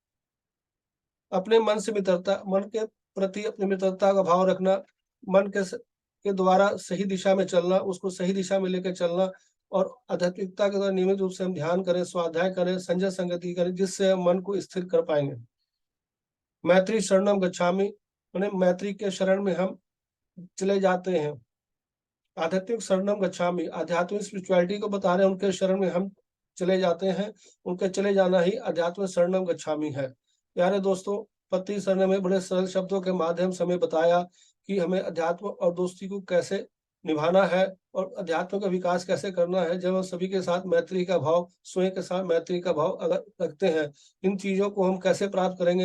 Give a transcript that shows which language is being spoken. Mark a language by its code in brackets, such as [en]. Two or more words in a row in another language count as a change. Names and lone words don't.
[hi] अपने मन से मित्रता, मन के प्रति अपनी मित्रता का भाव रखना, मन के द्वारा सही दिशा में चलना, उसको सही दिशा में लेकर चलना। और आध्यात्मिकता के द्वारा नियमित रूप से हम ध्यान करें, स्वाध्याय करें, संजय संगति करें, जिससे हम मन को स्थिर कर पाएंगे। [pi] मैत्री शरणम गच्छामि, [hi] मैंने मैत्री के शरण में हम चले जाते हैं। [pi] आध्यात्मिक शरणम गच्छामि, [hi] आध्यात्मिक स्पिरिचुअलिटी को बता रहे हैं, उनके शरण में हम चले जाते हैं। उनके चले जाना ही [pi] आध्यात्मिक शरणम गच्छामि [hi] है। प्यारे दोस्तों, पत्ती सर ने हमें बड़े सरल शब्दों के माध्यम से हमें बताया कि हमें अध्यात्म और दोस्ती को कैसे निभाना है और अध्यात्म का विकास कैसे करना है। जब हम सभी के साथ मैत्री का भाव, स्वयं के साथ मैत्री का भाव अगर रखते हैं, इन चीजों को हम कैसे प्राप्त करेंगे?